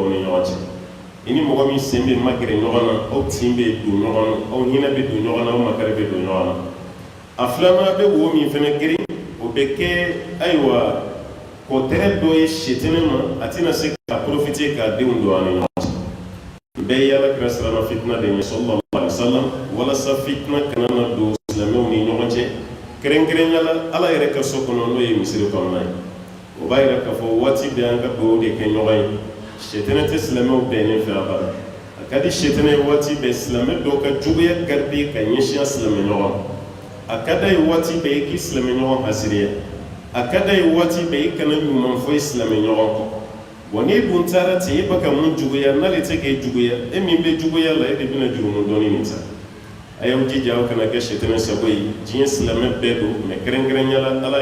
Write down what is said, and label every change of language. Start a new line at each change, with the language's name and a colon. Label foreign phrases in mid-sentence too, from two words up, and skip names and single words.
Bambara: aw ni ɲɔgɔn cɛ i ni mɔgɔ min sen bɛ magɛrɛ ɲɔgɔn na aw tin bɛ don ɲɔgɔn na aw hinɛ bɛ don ɲɔgɔn na aw makari bɛ don ɲɔgɔn na a filanan bɛ wo min fana geren o bɛ kɛ ayiwa kɔtɛrɛ dɔ ye sɛtɛnɛ ma a tɛna se ka profiter k'a denw don a ni ɲɔgɔn cɛ bɛɛ ye Alakira siranna fitina de ɲɛ
Arabic: صلى الله عليه وسلم
Bambara: walasa fitina kana na don silamɛw ni ɲɔgɔn cɛ kɛrɛnkɛrɛnnenya la Ala yɛrɛ ka so kɔnɔ n'o ye misiri kɔnɔna ye o b'a yira k'a fɔ waati bɛɛ an ka dugawu de kɛ ɲɔgɔn ye sɛtɛnɛ tɛ silamɛw bɛnnen fɛ abada a ka di shetane waati bɛɛ silamɛ dɔw ka juguya garidi ka ɲɛsin silamɛ ɲɔgɔn a ka d'a ye waati bɛɛ i k'i silamɛ ɲɔgɔn hasiriya a ka d'a ye waati bɛɛ i kana ɲuman fɔ i silamɛ ɲɔgɔn kɔ wa n'i dun taara ten i bɛ ka mun juguya n'ale tɛ k'e juguya e min bɛ juguya la e de bɛna jurumu dɔɔni nin ta a y'aw jija aw kana kɛ shetane sago ye diɲɛ silamɛ bɛɛ don mɛ kɛrɛnkɛrɛnnenya la ala